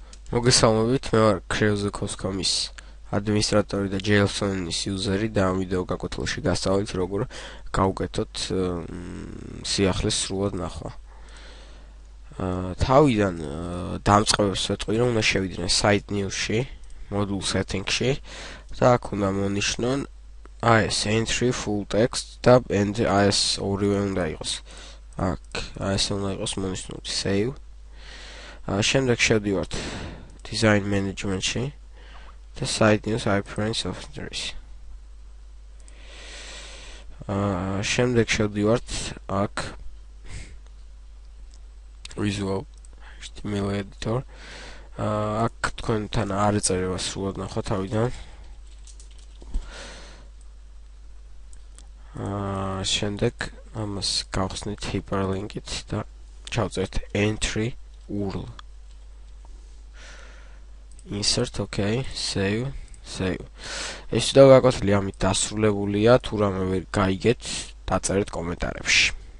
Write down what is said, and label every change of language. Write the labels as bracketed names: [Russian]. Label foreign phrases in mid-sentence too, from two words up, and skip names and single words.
[Georgian] მოგესალმებით, მე ვარ Kreuze.com-ის ადმინისტრატორი და JLSON-ის იუზერი და ამ ვიდეო გაკვეთილში გასწავლით როგორ გავუკეთოთ სიახლის სრულად ნახვა. თავიდან დამწყებებს ვეტყვი, რომ უნდა შევიდნენ [English] site news- [Georgian] ში, [English] module setting- [Georgian] ში და აქ უნდა მონიშნონ [English] AS entry full text [Georgian] და AS ორივე უნდა იყოს. აქ AS უნდა იყოს მონიშნული save. შემდეგ შევდივართ [English] design management- [Georgian] ში და [English] site news appearance of interest. [Georgian] შემდეგ შევდივართ აქ [English] visual HTML editor. [Georgian] აქ თქვენთან არ ეწერება სრულად ნახვა თავიდან. შემდეგ ამას გავხსნით hyperlink-ით და ჩავწერთ [English] entry URL. Insert, okay, save. [Georgian] ეს ვიდეო გაკვეთილი ამით დასრულებულია, თუ რამე ვერ გაიგეთ, დაწერეთ კომენტარებში.